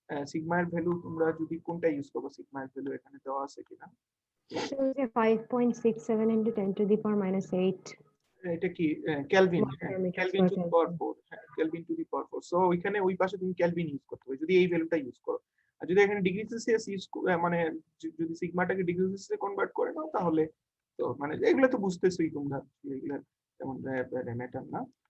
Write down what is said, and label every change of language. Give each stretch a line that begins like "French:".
Bangla: Sigma এর value তোমরা যদি কোনটা ইউজ করবে, সিগমা এর ভ্যালু এখানে দেওয়া আছে কিনা?
English: So 5.67 into 10 to the power minus 8
Bangla: এটা কি kelvin? Kelvin to the power 4, kelvin to the power 4। So ওইখানে ওই পাশে তুমি কেলভিন ইউজ করতে হবে যদি এই ভ্যালুটা ইউজ করো। আর যদি এখানে ডিগ্রি সেলসিয়াস ইউজ মানে যদি সিগমাটাকে ডিগ্রি সেলসিয়াসে কনভার্ট করে নাও তাহলে তো মানে এগুলো তো বুঝতেছই তোমরা, এগুলা তেমন ম্যাটার না।